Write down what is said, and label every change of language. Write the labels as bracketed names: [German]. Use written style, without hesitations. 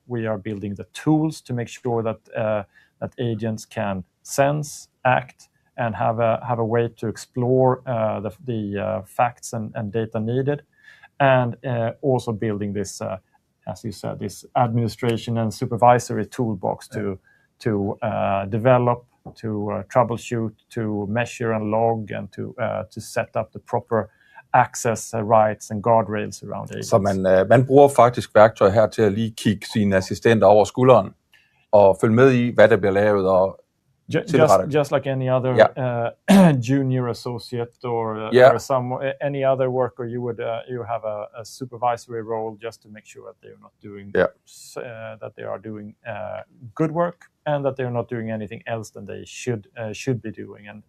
[English] We are building the tools to make sure that agents can sense, act, and have a way to explore the facts and data needed, and also building this, as you said, this administration and supervisory toolbox to develop, to troubleshoot, to measure and log, and to set up the proper access rights and guardrails around agents. [Danish] Så man bruger faktisk værktøj her til at lige kigge sine assistenter over skulderen og følge med i, hvad der bliver lavet og [English] just like any other junior associate or any other worker, you have a supervisory role just to make sure that they are not doing that they are doing good work, and that they are not doing anything else than they should be doing.